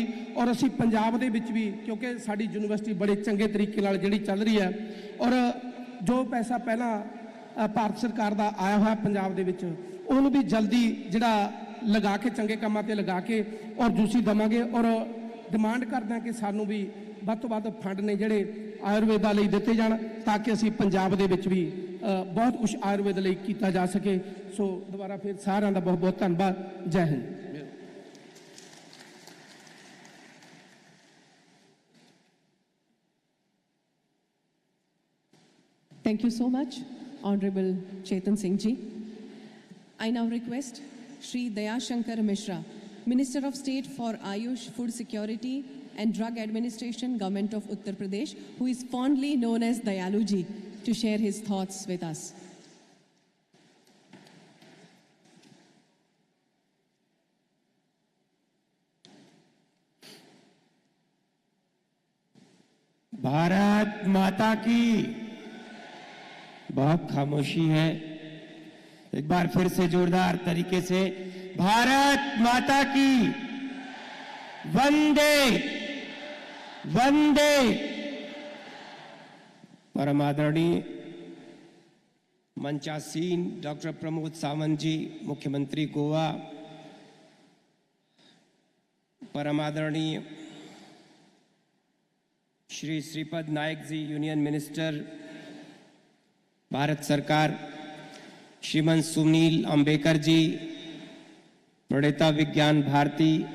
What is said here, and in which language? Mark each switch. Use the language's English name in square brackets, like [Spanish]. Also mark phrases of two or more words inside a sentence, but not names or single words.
[Punjabi] ਔਰ ਅਸੀਂ ਪੰਜਾਬ ਦੇ ਵਿੱਚ ਵੀ, ਕਿਉਂਕਿ ਸਾਡੀ ਯੂਨੀਵਰਸਿਟੀ ਬੜੇ ਚੰਗੇ ਤਰੀਕੇ ਨਾਲ ਜਿਹੜੀ ਚੱਲ ਰਹੀ ਹੈ, ਔਰ ਜੋ ਪੈਸਾ ਪਹਿਲਾਂ ਭਾਰਤ ਸਰਕਾਰ ਦਾ ਆਇਆ ਹੋਇਆ ਪੰਜਾਬ ਦੇ ਵਿੱਚ ਉਹਨੂੰ ਵੀ ਜਲਦੀ ਜਿਹੜਾ ਲਗਾ ਕੇ ਚੰਗੇ ਕੰਮਾਂ 'ਤੇ ਲਗਾ ਕੇ ਔਰ ਜੂਸੀ ਦੇਵਾਂਗੇ। ਔਰ ਡਿਮਾਂਡ ਕਰਦੇ ਹਾਂ ਕਿ ਸਾਨੂੰ ਵੀ ਵੱਧ ਤੋਂ ਵੱਧ ਫੰਡ ਨੇ ਜਿਹੜੇ ਆਯੁਰਵੇਦਾ ਲਈ ਦਿੱਤੇ ਜਾਣ, ਤਾਂ ਕਿ ਅਸੀਂ ਪੰਜਾਬ ਦੇ ਵਿੱਚ ਵੀ ਬਹੁਤ ਕੁਝ ਆਯੁਰਵੇਦ ਲਈ ਕੀਤਾ ਜਾ ਸਕੇ। ਸੋ ਦੁਬਾਰਾ ਫਿਰ ਸਾਰਿਆਂ ਦਾ ਬਹੁਤ ਬਹੁਤ ਧੰਨਵਾਦ। ਜੈ ਹਿੰਦ। [English] Thank you so much, Honorable Chetan Singh Ji. I now request Shri Dayashankar Mishra, Minister of State for AYUSH, Food Security and Drug Administration, Government of Uttar Pradesh, who is fondly known as Dayalu Ji, to share his thoughts with us. [Hindi] भारत माता की बहुत खामोशी है। एक बार फिर से जोरदार तरीके से भारत माता की वंदे वंदे। परम आदरणीय मंचासीन डॉक्टर प्रमोद सावंत जी, मुख्यमंत्री गोवा, परम आदरणीय श्री श्रीपद नायक जी, [English] union minister [Hindi] भारत सरकार, श्रीमान सुनील अंबेकर जी, प्रणेता विज्ञान भारती,